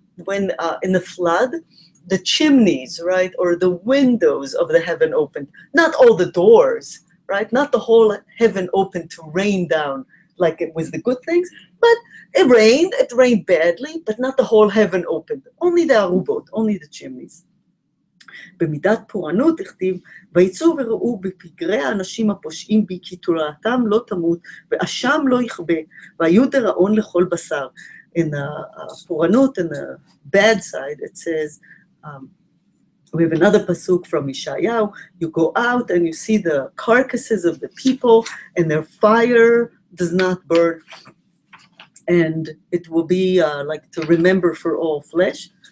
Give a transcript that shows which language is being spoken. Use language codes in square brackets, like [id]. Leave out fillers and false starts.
[en] When in the flood, the chimneys, right, or the windows of the heaven opened. Not all the doors, right? Not the whole heaven opened to rain down like it was the good things, but it rained badly, but not the whole heaven opened. Only the arubot, only the chimneys. [he] במידת פורענות הכתיב, ויצאו וראו בפגרי האנשים הפושעים בי, כי תורעתם לא תמות, ואשם לא יכבה, והיו דראון לכל בשר. [en] In פורענות, in the bad side, it says, we have another pasuk from Yeshayahu, you go out and you see the carcasses of the people, and their fire does not burn, and it will be like to remember for all flesh.